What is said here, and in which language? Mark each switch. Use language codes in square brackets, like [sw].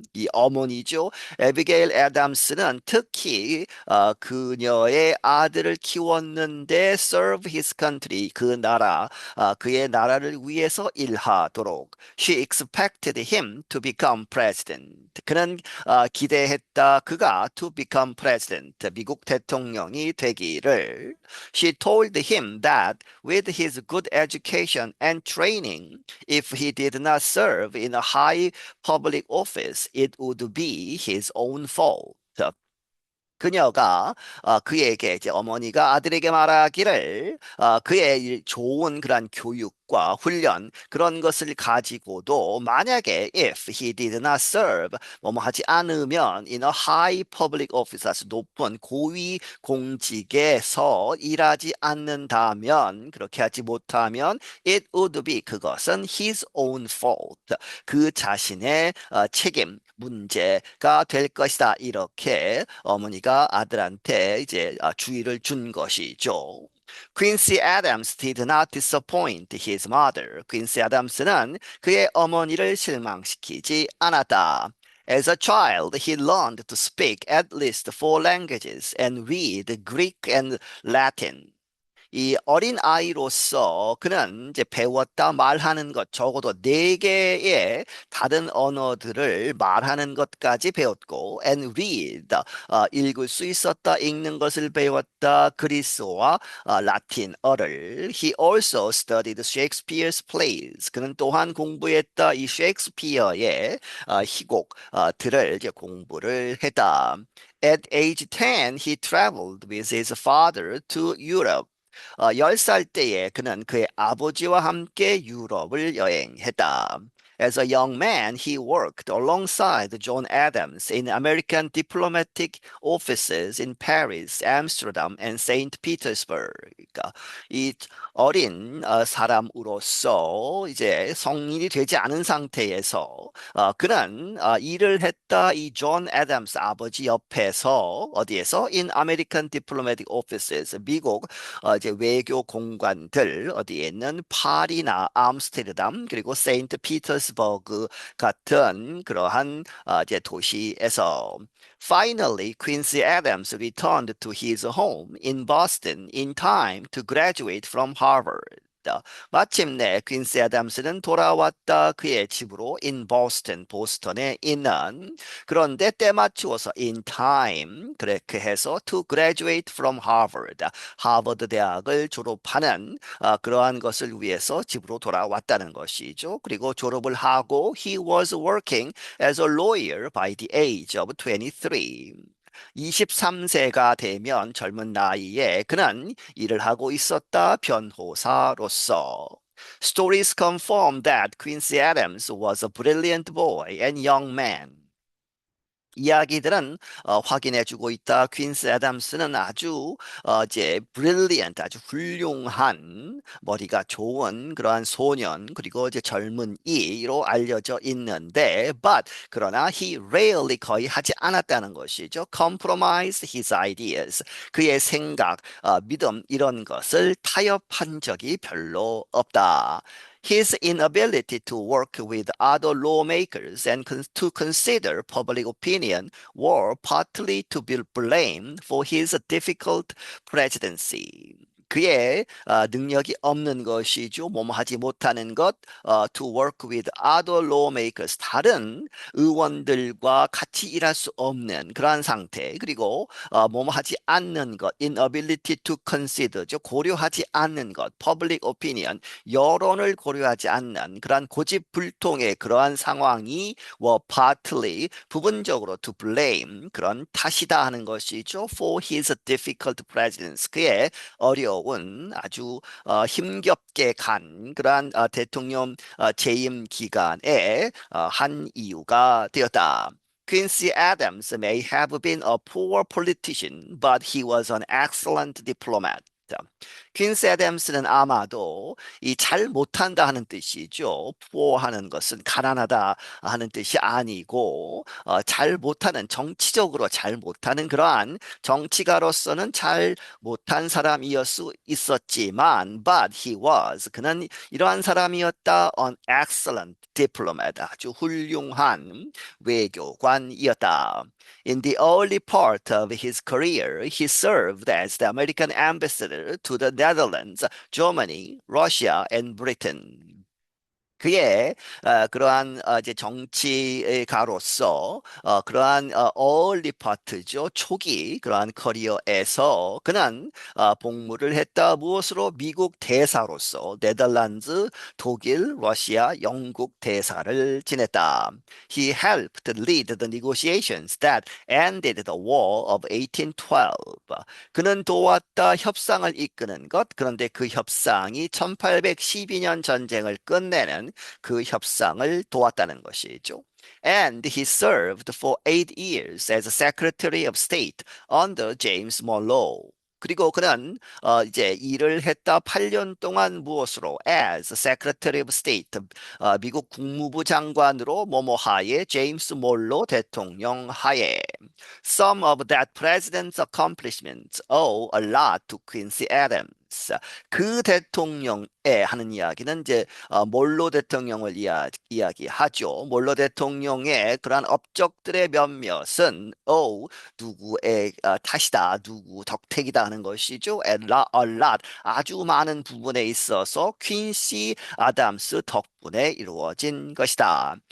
[ko] 이 어머니죠. 에비게일 애덤스는 특히 그녀의 아들을 키웠는데 [en] serve his country [ko] 그 나라 그의 나라를 위해서 일하도록. [en] She expected him to become president. [ko] 그는 기대했다. 그가 [en] to become president, [ko] 미국 대통령이 되기를. [en] She told him that with his good education and training, if he did not serve in a high public office, it would be his own fault. [ko] 그녀가 그에게 이제 어머니가 아들에게 말하기를 그의 좋은 그런 교육과 훈련 그런 것을 가지고도 만약에 [en] if he did not serve [ko] 뭐뭐 하지 않으면 [en] in a high public office [ko] 아주 높은 고위 공직에서 일하지 않는다면 그렇게 하지 못하면 [en] it would be [ko] 그것은 [en] his own fault [ko] 그 자신의 책임 문제가 될 것이다. 이렇게 어머니가 아들한테 이제 주의를 준 것이죠. [en] Quincy Adams did not disappoint his mother. [ko] 퀸시 아담스는 그의 어머니를 실망시키지 않았다. [en] As a child, he learned to speak at least four languages and read Greek and Latin. [ko] 이 어린 아이로서 그는 이제 배웠다 말하는 것 적어도 네 개의 다른 언어들을 말하는 것까지 배웠고 [en] and read [ko] 읽을 수 있었다 읽는 것을 배웠다 그리스어와 라틴어를 [en] he also studied Shakespeare's plays [ko] 그는 또한 공부했다 이 셰익스피어의 희곡들을 이제 공부를 했다. [en] At age 10, he traveled with his father to Europe. [ko] 10살 때에 그는 그의 아버지와 함께 유럽을 여행했다. [en] As a young man, he worked alongside John Adams in American diplomatic offices in Paris, Amsterdam, and St. Petersburg. [ko] 그러니까 이 어린 사람으로서 이제 성인이 되지 않은 상태에서 그는 일을 했다 이 존 애덤스 아버지 옆에서 어디에서 [en] in American diplomatic offices [ko] 미국 이제 외교 공관들 어디에 있는 파리나 암스테르담 그리고 세인트 피터스버그 같은 그러한 이제 도시에서 [en] Finally, Quincy Adams returned to his home in Boston in time to graduate from Harvard. [ko] 마침내 퀸시 애덤스는 돌아왔다 그의 집으로 [en] in Boston, [ko] 보스턴에 있는 그런데 때 맞추어서 [en] in time [ko] 그렇게 해서 [en] to graduate from Harvard, [ko] 하버드 대학을 졸업하는 그러한 것을 위해서 집으로 돌아왔다는 것이죠. 그리고 졸업을 하고 [en] he was working as a lawyer by the age of 23. [ko] 23세가 되면 젊은 나이에 그는 일을 하고 있었다 변호사로서. [en] Stories confirm that Quincy Adams was a brilliant boy and young man. [ko] 이야기들은 확인해주고 있다. 퀸스 애덤스는 아주 이제 brilliant, 아주 훌륭한 머리가 좋은 그러한 소년 그리고 이제 젊은이로 알려져 있는데, but 그러나 [en] he rarely [ko] 거의 하지 않았다는 것이죠. [en] Compromise his ideas. [ko] 그의 생각, 믿음 이런 것을 타협한 적이 별로 없다. [en] His inability to work with other lawmakers and to consider public opinion were partly to be blamed for his difficult presidency. [ko] 그의 능력이 없는 것이죠. 뭐뭐 하지 못하는 것, [en] to work with other lawmakers, [ko] 다른 의원들과 같이 일할 수 없는 그러한 상태. 그리고 뭐뭐 하지 않는 것, [en] inability to consider, [ko] 고려하지 않는 것, [en] public opinion, [ko] 여론을 고려하지 않는 그러한 고집불통의 그러한 상황이 [en] were partly, [ko] 부분적으로 [en] to blame, [ko] 그런 탓이다 하는 것이죠. [en] for his difficult presidency, [ko] 그의 어려운 아주 힘겹게 간 그러한 대통령 재임 기간에 한 이유가 되었다. [en] Quincy Adams may have been a poor politician, but he was an excellent diplomat. [ko] 퀸스 애덤스는 아마도 이 잘 못한다 하는 뜻이죠. poor 하는 것은 가난하다 하는 뜻이 아니고 잘 못하는 정치적으로 잘 못하는 그러한 정치가로서는 잘 못한 사람이었 수 있었지만 [en] but he was [ko] 그는 이러한 사람이었다 [en] an excellent diplomat [ko] 아주 훌륭한 외교관이었다. [en] In the early part of his career, he served as the American ambassador to the Netherlands, Germany, Russia, and Britain. [ko] 그의 그러한 이제 정치가로서 그러한 early part죠. 초기 그러한 커리어에서 그는 복무를 했다. 무엇으로? 미국 대사로서 네덜란드, 독일, 러시아, 영국 대사를 지냈다. [en] He helped lead the negotiations that ended the War of 1812. [ko] 그는 도왔다 협상을 이끄는 것. 그런데 그 협상이 1812년 전쟁을 끝내는 그 협상을 도왔다는 것이죠. [en] And he served for 8 years as Secretary of State under James Monroe. [ko] 그리고 그는 이제 일을 했다 8년 동안 무엇으로? [en] As Secretary of State, [ko] 미국 국무부 장관으로 뭐뭐 하에 제임스 몰로 대통령 하에. [en] Some of that president's accomplishments owe a lot to Quincy Adams. [ko] 그 대통령에 하는 이야기는 이제 몰로 대통령을 이야기하죠. 몰로 대통령의 그러한 업적들의 몇몇은 누구의 탓이다, 누구 덕택이다 하는 것이죠. [en] a lot, [ko] 아주 많은 부분에 있어서 퀸시 아담스 덕분에 이루어진 것이다.